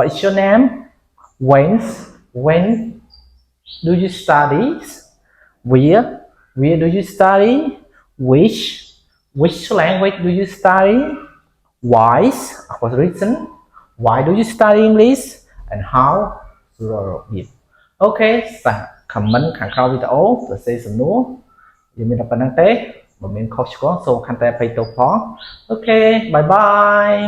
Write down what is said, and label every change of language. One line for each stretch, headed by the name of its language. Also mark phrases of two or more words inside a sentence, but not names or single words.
English: is your name when do you study where do you study which language do you study why what reason why do you study English and how it okay
Khmer: សាក comment ខាងក្រោមវីដេអូសរសេរសំណួរយើងមានតែប៉ុណ្្នឹងទេបើមានខុសឆ្គងសូមខន្តីអភ័យទោសផងអូខេ
English: bye bye